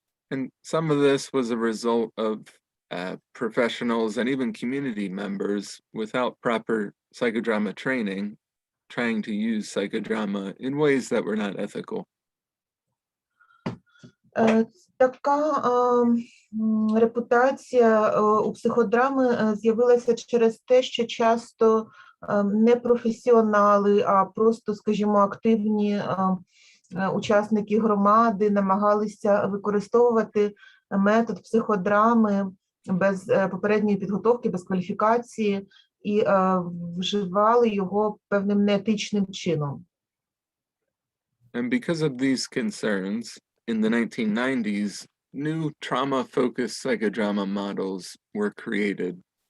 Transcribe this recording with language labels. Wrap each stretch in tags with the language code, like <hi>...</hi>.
<en>And some of this was a result of professionals and even community members without proper psychodrama training trying to use psychodrama in ways that were not ethical.</en> <uk>Така репутація у психодрами з'явилася через те, що часто не професіонали, а просто, скажімо, активні учасники громади намагалися використовувати метод психодрами без попередньої підготовки, без кваліфікації, і вживали його певним неетичним чином.</uk> <en>And because of these concerns, in the 1990s, new trauma-focused psychodrama models were created.</en>